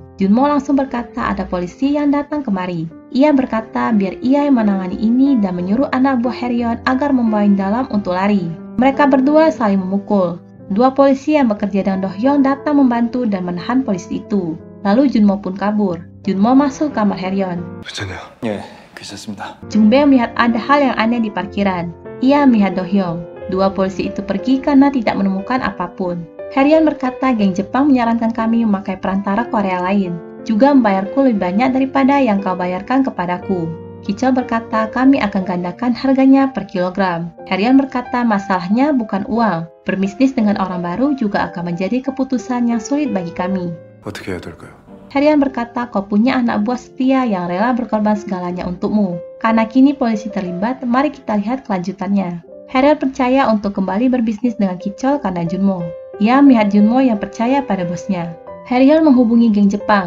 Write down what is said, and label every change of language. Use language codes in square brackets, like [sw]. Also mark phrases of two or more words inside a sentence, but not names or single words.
[id] Junmo langsung berkata, ada polisi yang datang kemari. Ia berkata, biar ia yang menangani ini dan menyuruh anak buah Haeryeon agar membawain dalam untuk lari. Mereka berdua saling memukul. 2 polisi yang bekerja dengan Do-hyung datang membantu dan menahan polisi itu. Lalu Junmo pun kabur. Junmo masuk kamar Haeryeon. [ko] 괜찮냐? 예, 괜찮습니다. [id] Jungbae melihat ada hal yang aneh di parkiran. Ia melihat Do-hyung. 2 polisi itu pergi karena tidak menemukan apapun. Haeryeon berkata, geng Jepang menyarankan kami memakai perantara Korea lain. Juga membayarku lebih banyak daripada yang kau bayarkan kepadaku. Kichol berkata, kami akan gandakan harganya per kilogram. Haeryeon berkata, masalahnya bukan uang. Berbisnis dengan orang baru juga akan menjadi keputusan yang sulit bagi kami. [ko] 어떻게 해야 될까요? [id] Haeryeon berkata, kau punya anak buah setia yang rela berkorban segalanya untukmu. Karena kini polisi terlibat, mari kita lihat kelanjutannya. Haeryeon percaya untuk kembali berbisnis dengan Kichol karena Junmo. Ia melihat Junmo yang percaya pada bosnya. Haeryeon menghubungi geng Jepang.